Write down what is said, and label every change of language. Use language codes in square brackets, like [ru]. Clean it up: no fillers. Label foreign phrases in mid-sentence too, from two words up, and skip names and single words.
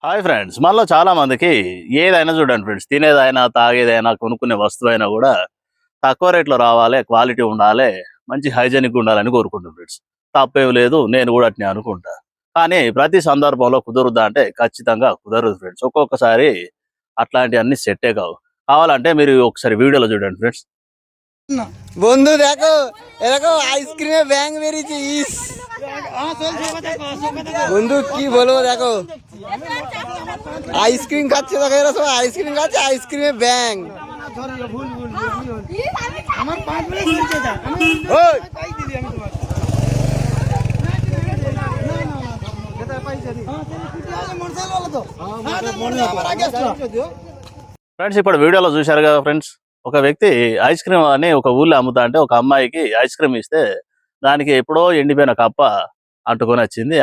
[en] Hi friends, [te] మనలో చాలా మందికి ఏదైనా చూడండి ఫ్రెండ్స్, తినేదైనా తాగేదైనా కొనుక్కునే వస్తువైనా కూడా తక్కువ రేట్లో రావాలి, క్వాలిటీ ఉండాలి, మంచి హైజెనిక్ ఉండాలని కోరుకుంటాం ఫ్రెండ్స్. తప్పేం లేదు, నేను కూడా అట్నే అనుకుంటా. కానీ ప్రతి సందర్భంలో కుదురుద్దా అంటే ఖచ్చితంగా కుదరదు ఫ్రెండ్స్. ఒక్కొక్కసారి అట్లాంటివన్నీ సెట్టే కావు. కావాలంటే మీరు ఒకసారి వీడియోలో చూడండి ఫ్రెండ్స్. [bn] বন্ধু দেখো এরকম আইসক্রিমে ব্যাং বেরিয়েছে ইস বন্ধু কি বলবো দেখো আইসক্রিম খাচ্ছে দেখো এরা সব আইসক্রিম খাচ্ছে আইসক্রিমে ব্যাং [te] ఫ్రెండ్స్, ఇప్పుడు వీడియోలో చూశారు కదా ఫ్రెండ్స్, ఒక వ్యక్తి [en] ice cream [te] అని ఒక ఊళ్ళో అమ్ముతా అంటే ఒక అమ్మాయికి [en] ice cream [te] ఇస్తే దానికి ఎప్పుడో ఎండిపోయిన కప్ప అంటుకొని వచ్చింది.